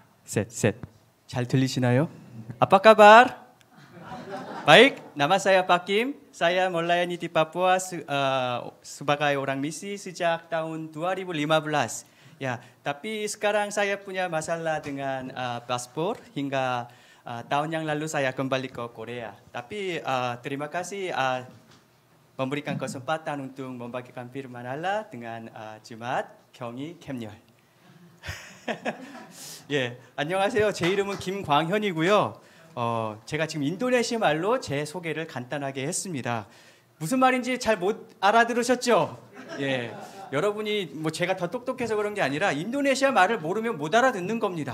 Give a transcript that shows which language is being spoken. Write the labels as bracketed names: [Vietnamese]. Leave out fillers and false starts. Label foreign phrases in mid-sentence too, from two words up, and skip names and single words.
[Korean] 셋. 잘 들리시나요? [Indonesian] Apa kabar? Baik, nama saya Pakim. Saya melayani di Papua sebagai orang misi sejak tahun 2015. Ya, tapi sekarang saya punya masalah dengan paspor hingga tahun yang lalu saya kembali ke Korea. Tapi terima kasih memberikan kesempatan untuk membagikan firman Allah dengan jemaat 경희 캠열. [Korean] 예, 안녕하세요. 제 이름은 김광현이고요. 제가 지금 인도네시아 말로 제 소개를 간단하게 했습니다. 무슨 말인지 잘 못 알아들으셨죠? 예, 여러분이 뭐 제가 더 똑똑해서 그런 게 아니라 인도네시아 말을 모르면 못 알아듣는 겁니다.